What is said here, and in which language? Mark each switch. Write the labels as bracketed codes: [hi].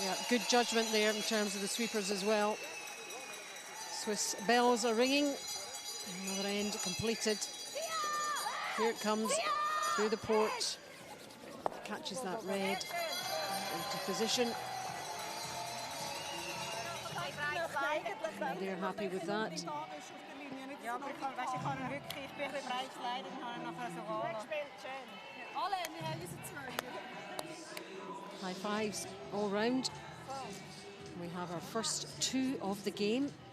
[en] Yeah, good judgment there in terms of the sweepers as well. Swiss bells are ringing. Another end completed. Here it comes through the port. Catches that red into position. And they're happy with that. [de] Ja, aber ich kann ihn wirklich, ich bin ein bisschen breit sliden und habe ihn nachher so rollen. Alle, wir haben unsere zwei. [en] High fives all round. We have our first two of the game.